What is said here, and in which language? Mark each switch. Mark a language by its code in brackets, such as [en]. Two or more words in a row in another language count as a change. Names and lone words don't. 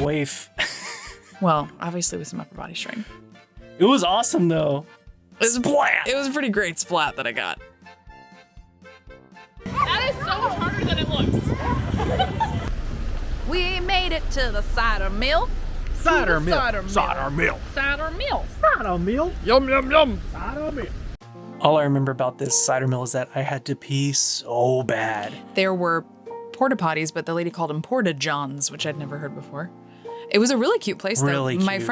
[en] waif. Well, obviously with some upper body strength. It was awesome though. Splat! It was a pretty great splat that I got. That is so much harder than it looks. We made it to the cider mill. Cider Mill. Cider mill. Cider Mill. Cider mill. Cider Mill. Yum, yum, yum. Cider Mill. All I remember about this cider mill is that I had to pee so bad. There were porta potties, but the lady called them porta johns, which I'd never heard before. It was a really cute place, though. Really My cute.